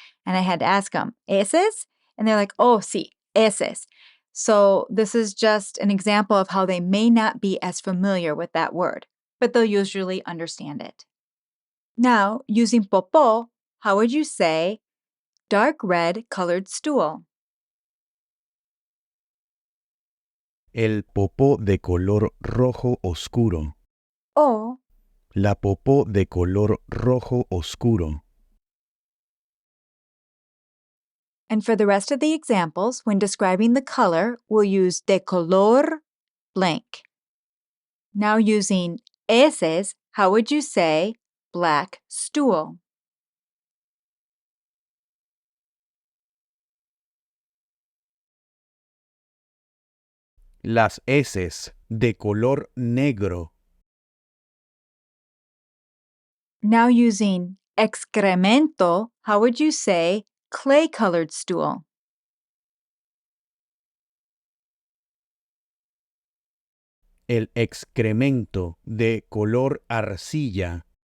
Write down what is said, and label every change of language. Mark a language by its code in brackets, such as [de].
[en] And I had to ask them, heces? And they're like, [es] oh, sí, heces. [en] So this is just an example of how they may not be as familiar with that word, but they'll usually understand it. Now, using popó, how would you say dark red colored stool? [es] El popó de color rojo oscuro. O, La popó de color rojo oscuro. [en] and for the rest of the examples, when describing the color, we'll use de color blank. Now using heces, how would you say black stool? [es] Las heces de color negro. [en] Now using excremento, how would you say clay colored stool? [es] El excremento de color arcilla.